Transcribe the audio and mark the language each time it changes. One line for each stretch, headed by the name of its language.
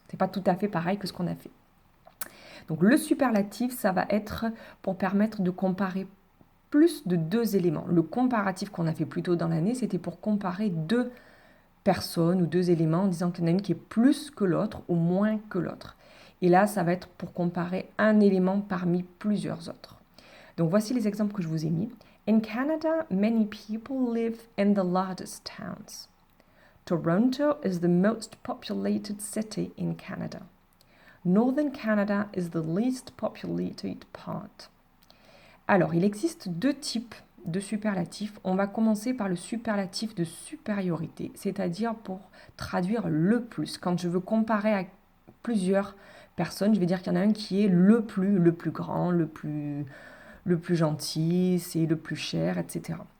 French: Ce n'est pas tout à fait pareil que ce qu'on a fait. Donc le superlatif, ça va être pour permettre de comparer plus de deux éléments. Le comparatif qu'on a fait plus tôt dans l'année, c'était pour comparer deux personnes ou deux éléments en disant qu'il y en a une qui est plus que l'autre ou moins que l'autre. Et là, ça va être pour comparer un élément parmi plusieurs autres. Donc voici les exemples que je vous ai mis.
English: In Canada, many people live in the largest towns. Toronto is the most populated city in Canada. Northern Canada is the least populated part.
French: Alors, il existe deux types de superlatifs. On va commencer par le superlatif de supériorité, c'est-à-dire pour traduire le plus. Quand je veux comparer à plusieurs personnes, je vais dire qu'il y en a un qui est le plus grand, le plus gentil, c'est le plus cher, etc.